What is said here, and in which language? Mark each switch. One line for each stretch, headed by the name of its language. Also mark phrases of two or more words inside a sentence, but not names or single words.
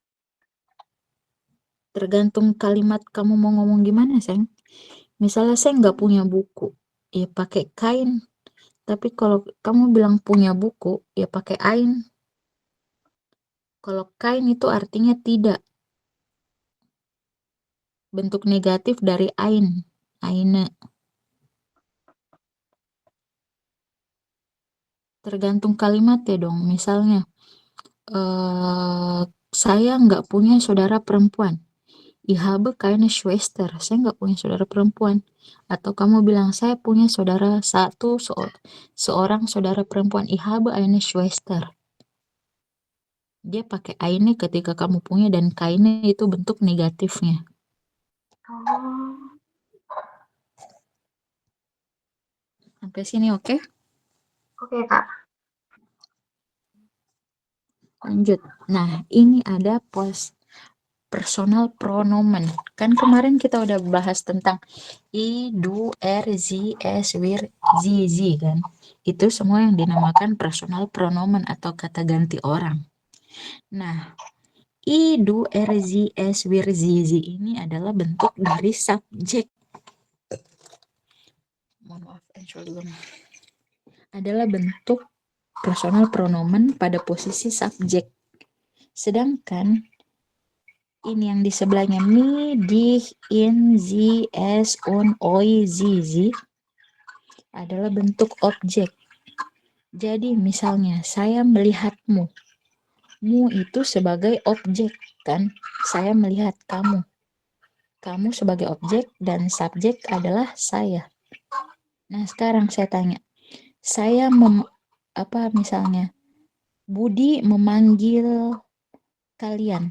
Indonesian: tergantung kalimat kamu mau ngomong gimana, sayang. Misalnya saya nggak punya buku, ya pakai kain. Tapi kalau kamu bilang punya buku, ya pakai ein. Kalau kain itu artinya tidak. Bentuk negatif dari ein. Eine. Tergantung kalimat ya dong. Misalnya, saya nggak punya saudara perempuan.
German: Ich habe keine Schwester.
Indonesian: Saya nggak punya saudara perempuan. Atau kamu bilang, saya punya saudara seorang saudara perempuan.
German: Ich habe eine Schwester.
Indonesian: Dia pakai eine ketika kamu punya, dan keine itu bentuk negatifnya. Oh. Sampai sini oke? Oke Kak. Lanjut. Nah, ini ada
German: personal pronomen.
Indonesian: Kan kemarin kita udah bahas tentang I,
German: du, er, sie, es, wir, sie kan.
Indonesian: Itu semua yang dinamakan
German: personal pronomen
Indonesian: atau kata ganti orang. Nah, I,
German: du, er, sie, es, wir, sie
Indonesian: ini adalah bentuk dari subjek. Mohon maaf. Entschuldigung, adalah bentuk
German: personal pronomen
Indonesian: pada posisi subjek. Sedangkan ini yang di sebelahnya mi,
German: dich, in, sie, es, un, oi, sie
Indonesian: adalah bentuk objek. Jadi misalnya saya melihatmu. Mu itu sebagai objek kan? Saya melihat kamu. Kamu sebagai objek dan subjek adalah saya. Nah, sekarang saya tanya. Saya misalnya Budi memanggil kalian.